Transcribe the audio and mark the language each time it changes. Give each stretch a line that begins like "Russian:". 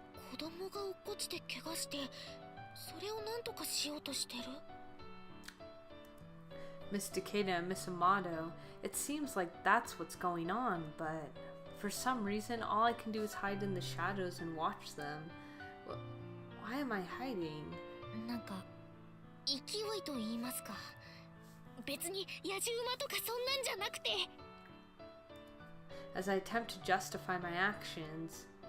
Japanese: 子供が落っこちて怪我して、それを何とかしようとしてる。
English: Miss Takeda and Miss Amato, it seems like that's what's going on, but for some reason all I can do is hide in the shadows and watch them. Why am I hiding?
Japanese: なんか勢いと言いますか、別に野じ馬とかそんなんじゃなくて。
English: As I attempt to justify my actions.